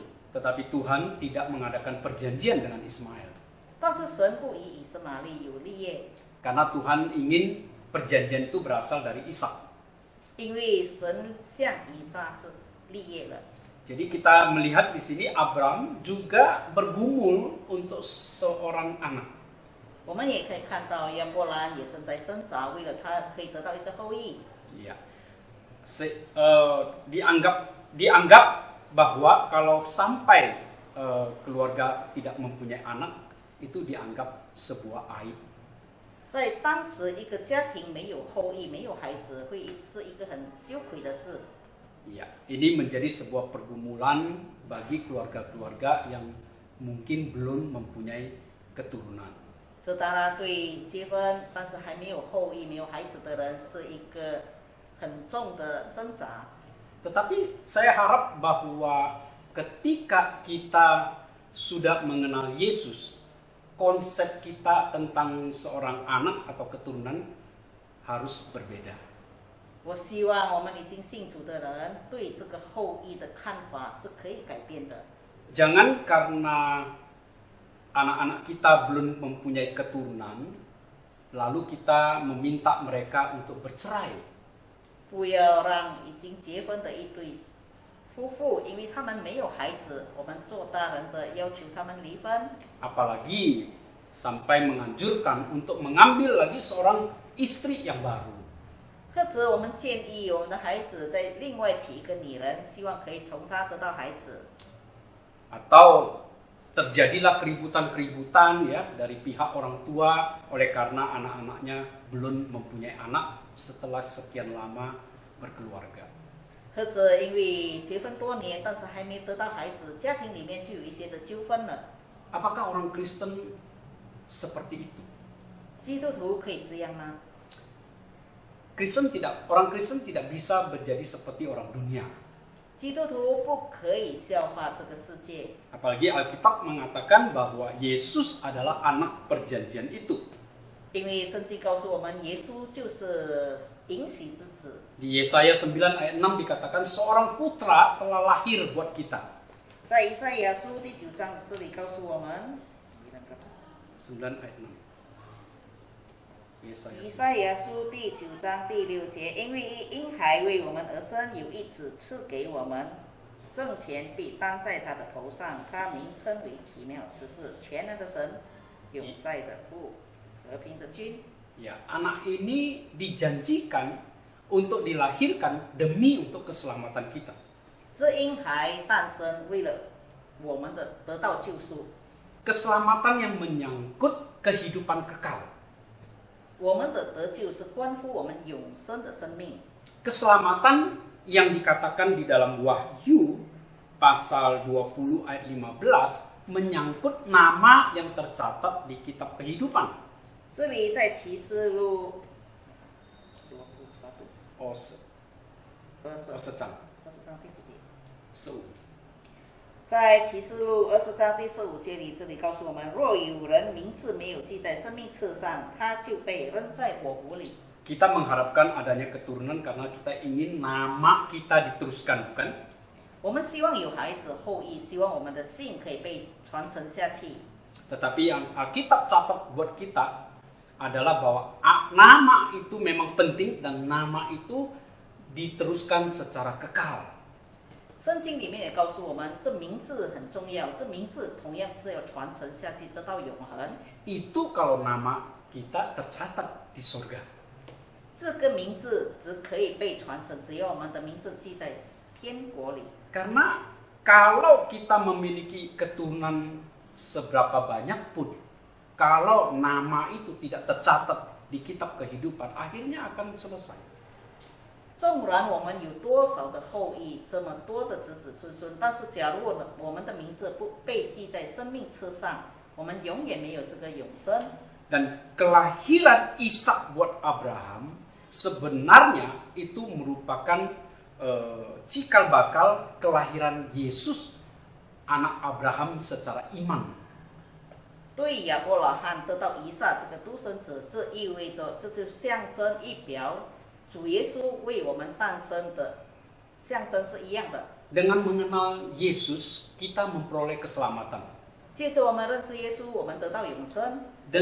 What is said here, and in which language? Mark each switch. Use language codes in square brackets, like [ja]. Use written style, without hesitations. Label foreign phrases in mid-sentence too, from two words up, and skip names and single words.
[id] Tetapi Tuhan tidak mengadakan perjanjian dengan Ismail. [zh] 但是神不以以斯玛利有立业， [id] Karena Tuhan ingin perjanjian itu berasal dari Ishak. [zh] 因为神向以撒是立业了。 [id] Jadi kita melihat di sini Abram juga bergumul untuk seorang anak. [zh] 我们也可以看到亚伯兰也正在挣扎，为了他可以得到一个后裔。 [id] Ya. Dianggap bahwa kalau sampai keluarga tidak mempunyai anak, itu dianggap sebuah aib. [zh] 在当时，一个家庭没有后裔、没有孩子，会是一个很羞愧的事。 [id] Ya, ini menjadi sebuah pergumulan bagi keluarga-keluarga yang mungkin belum mempunyai keturunan. [zh] 这当然对结婚但是还没有后裔、没有孩子的人是一个很重的挣扎。 [id] Tetapi saya harap bahwa ketika kita sudah mengenal Yesus, konsep kita tentang seorang anak atau keturunan harus berbeda. [zh] 我希望我们已经信主的人对这个后裔的看法是可以改变的。 [id] Jangan karena anak-anak kita belum mempunyai keturunan, lalu kita meminta mereka untuk bercerai. [zh] 不要让已经结婚的一对夫妇，因为他们没有孩子，我们做大人的要求他们离婚。 [id] Apalagi sampai menganjurkan untuk mengambil lagi seorang istri yang baru. [zh] 或者我们建议我们的孩子再另外娶一个女人，希望可以从她得到孩子。 [id] Atau terjadilah keributan-keributan ya dari pihak orang tua oleh karena anak-anaknya belum mempunyai anak setelah sekian lama berkeluarga. [zh] 或者因为结婚多年，但是还没得到孩子，家庭里面就有一些的纠纷了。 [id] Apakah orang Kristen seperti itu? [zh] 基督徒可以这样吗？ [id] Orang Kristen tidak bisa menjadi seperti orang dunia. [zh] 基督徒不可以效法这个世界， [id] Apalagi Alkitab mengatakan bahwa Yesus adalah anak perjanjian itu. [zh] 因为圣经告诉我们，耶稣就是应许之子。 [id] Di Yesaya 9 ayat 6 dikatakan seorang putra telah lahir buat kita. [zh] 在以赛亚书第9章这里告诉我们， [id] 9 ayat 6. [zh] 以赛亚书第9章第6节，因为一婴孩为我们而生，有一子赐给我们，政权必担在他的头上，他名称为奇妙之事，全能的神，永在的父，和平的君。 [id] Ya, anak ini dijanjikan untuk dilahirkan demi untuk keselamatan kita. [zh] 这婴孩诞生，为了我们的得到救赎， [id] Keselamatan yang menyangkut kehidupan kekal. [zh] 我们的得救是关乎我们永生的生命。 [id] Keselamatan yang dikatakan di dalam Wahyu pasal 20 ayat 15 menyangkut nama yang tercatat di kitab kehidupan. [zh] 这里在启示录 Oh, 20章第几节？ 15. 在启示录20章第15节里，这里告诉我们：若有人名字没有记在生命册上，他就被扔在火湖里。 [id] Kita mengharapkan adanya keturunan karena kita ingin nama kita diteruskan, bukan? [zh] 我们希望有孩子后裔，希望我们的姓可以被传承下去。 [id] Tetapi yang Alkitab catat buat kita adalah bahwa nama itu memang penting dan nama itu diteruskan secara kekal. [zh] 圣经里面也告诉我们，这名字很重要，这名字同样是要传承下去，直到永恒。 [id] Itu kalau nama kita tercatat di surga. [zh] 这个名字只可以被传承，只要我们的名字记在天国里。 [id] Karena kalau kita memiliki keturunan seberapa banyak pun, kalau nama itu tidak tercatat di kitab kehidupan, akhirnya akan selesai. [zh] 纵然我们有多少的后裔，这么多的子子孙孙，但是假如我们的名字不被记在生命册上，我们永远没有这个永生。 [id] Dan kelahiran Ishak buat Abraham sebenarnya itu merupakan cikal bakal kelahiran Yesus anak Abraham secara iman. [zh] 对亚伯拉罕得到以撒这个独生子，这意味着这就象征一表主耶稣为我们诞生的象征是一样的。 [id] Dengan mengenal Yesus, kita memperoleh keselamatan. [zh] 借着我们认识耶稣，我们得到永生，得